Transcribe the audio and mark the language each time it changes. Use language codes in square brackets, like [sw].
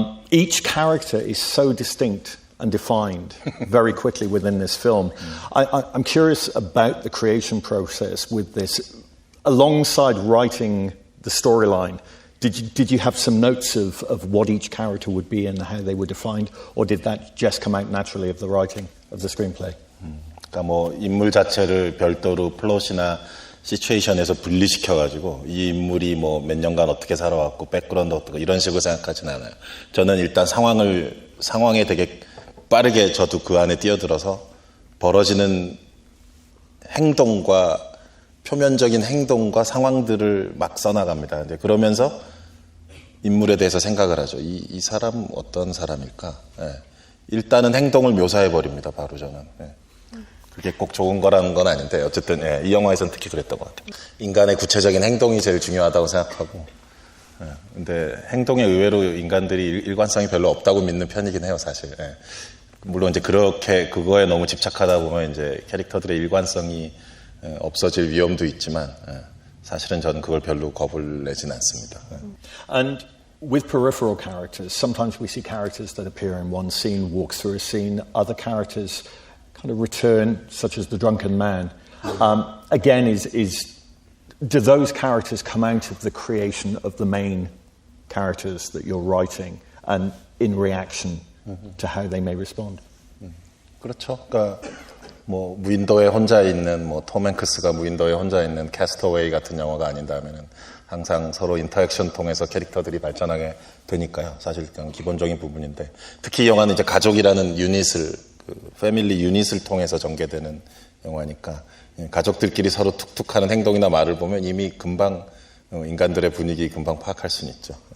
[en] Each character is so distinct and defined very quickly within this film. I'm curious about the creation process with this. Alongside writing the storyline, did you have some notes of what each character would be and how they were defined, or did that just come out naturally of the writing of the screenplay? [ko] 그러니까 뭐 인물 자체를 별도로 플롯이나 시츄에이션에서 분리시켜가지고 이 인물이 뭐 몇 년간 어떻게 살아왔고 백그라운드 어떻고 이런 식으로 생각하진 않아요. 저는 일단 상황에 되게 빠르게 저도 그 안에 뛰어들어서 벌어지는 행동과 표면적인 행동과 상황들을 막 써나갑니다. 이제 그러면서 인물에 대해서 생각을 하죠. 이 사람 어떤 사람일까? 예. 일단은 행동을 묘사해 버립니다. 바로 저는. 예. 그게 꼭 좋은 거라는 건 아닌데 어쨌든 예, 이 영화에서는 특히 그랬던 것 같아요. 인간의 구체적인 행동이 제일 중요하다고 생각하고 예, 근데 행동에 의외로 인간들이 일관성이 별로 없다고 믿는 편이긴 해요, 사실. 예. 물론 이제 그렇게 그거에 너무 집착하다 보면 이제 캐릭터들의 일관성이 없어질 위험도 있지만 사실은 저는 그걸 별로 겁을 내진 않습니다. [en] And with peripheral characters, sometimes we see characters that appear in one scene, walk through a scene, other characters kind of return, such as the drunken man. Again, do those characters come out of the creation of the main characters that you're writing and in reaction to how they may respond? [ko] 그렇죠. 그러니까 뭐 무인도에 혼자 있는 뭐 톰 행크스가 무인도에 혼자 있는 캐스터웨이 같은 영화가 아닌다면은 항상 서로 인터액션 통해서 캐릭터들이 발전하게 되니까요. 사실 그냥 기본적인 부분인데 특히 이 영화는 이제 가족이라는 유닛을 패밀리 유닛을 통해서 전개되는 영화니까 가족들끼리 서로 툭툭하는 행동이나 말을 보면 이미 금방 인간들의 분위기 금방 파악할 수는 있죠.